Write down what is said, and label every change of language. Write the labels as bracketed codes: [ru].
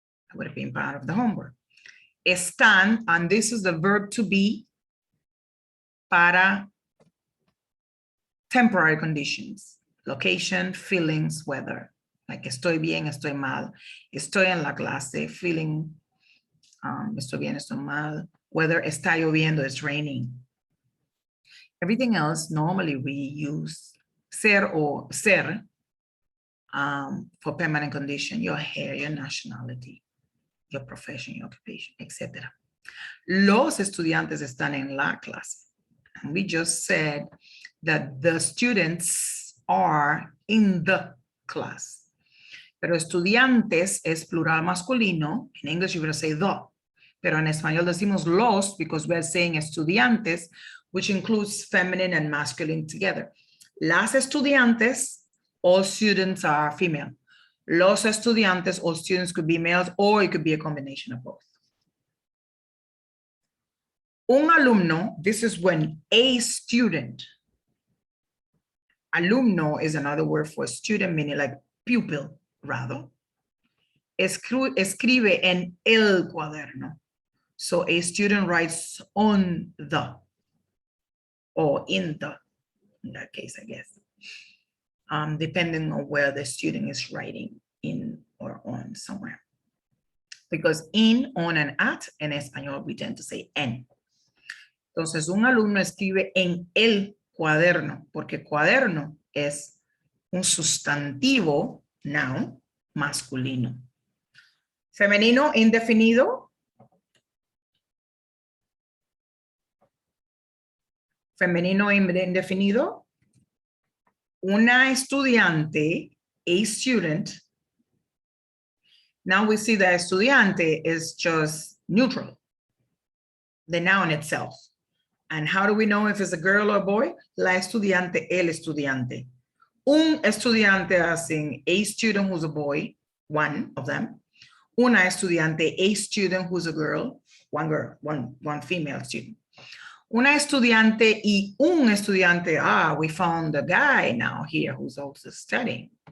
[en] That would have been part of the homework. Están, and this is the verb to be para temporary conditions, location, feelings, weather. [es] Like estoy bien, estoy mal. Estoy en la clase, feeling, estoy bien, estoy mal. [en] Weather, [es] está lloviendo, [en] it's raining. Everything else, normally we use ser or ser for permanent condition, your hair, your nationality, your profession, your occupation, etc. [es] Los estudiantes están en la clase. [en] And we just said that the students are in the class. [es] Pero estudiantes es plural masculino. [en] In English, you would say the. [es] Pero en español decimos los [en] because we're saying estudiantes, which includes feminine and masculine together. [es] Las estudiantes, [en] all students are female. [es] Los estudiantes, [en] all students could be males, or it could be a combination of both. [es] Un alumno, [en] this is when a student. Alumno is another word for student, meaning like pupil, rather. [es] Escribe en el cuaderno. [en] So a student writes on the, or in that case, I guess. Depending on where the student is writing in or on somewhere. Because in, on, and at, en español, we tend to say en. [es] Entonces, un alumno escribe en el cuaderno, porque cuaderno es un sustantivo, noun, masculino. Femenino indefinido. Femenino indefinido. Una estudiante, [en] a student. Now we see that estudiante is just neutral, the noun itself. And how do we know if it's a girl or a boy? [es] La estudiante, el estudiante. Un estudiante [en] as in a student who's a boy, one of them. [es] Una estudiante, [en] a student who's a girl, one female student. [es] Una estudiante y un estudiante, [en] we found a guy now here who's also studying.